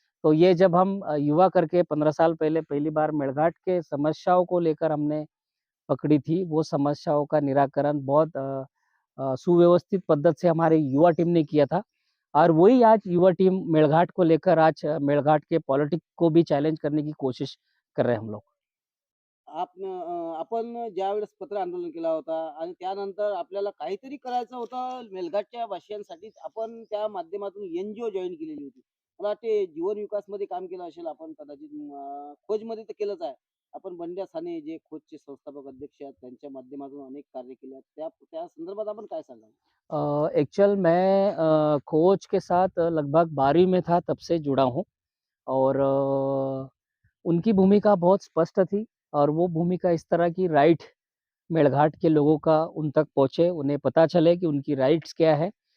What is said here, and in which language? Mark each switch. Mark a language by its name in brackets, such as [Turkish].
[Hindi] तो ये जब हम युवा करके 15 साल पहले पहली बार मेलघाट के समस्याओं को लेकर हमने पकड़ी थी, वो समस्याओं का निराकरण बहुत सुव्यवस्थित पद्धत से हमारी युवा टीम ने किया था। और वही आज युवा टीम मेलघाट को लेकर आज मेलघाट के पॉलिटिक्स को भी चैलेंज करने की कोशिश कर रहे हैं हम लोग। [Marathi] आपण ज्यावेळेस पत्र आंदोलन केला होता आणि त्यानंतर आपल्याला काहीतरी करायचं होतं मेलघाटच्या वासियांसाठी, आपण त्या माध्यमातून एनजीओ जॉईन केलेली होती. मला वाटते जीवन विकासमध्ये काम केलं असेल आपण कदाचित, खोजमध्ये तर केलंच आहे. आपण बंड्या साने जे खोजचे संस्थापक अध्यक्ष आहेत त्यांच्या माध्यमातून अनेक कार्य केले आहेत. त्या त्या संदर्भात आपण काय सांगाल? [Hindi] एक्चुअल मैं कोच के साथ लगभग 12वीं में था तब से जुड़ा हूँ। और उनकी भूमिका बहुत स्पष्ट थी, और वो भूमिका इस तरह की राइट मेलघाट के लोगों का उन तक पहुँचे, उन्हें पता चले कि उनकी राइट्स क्या है,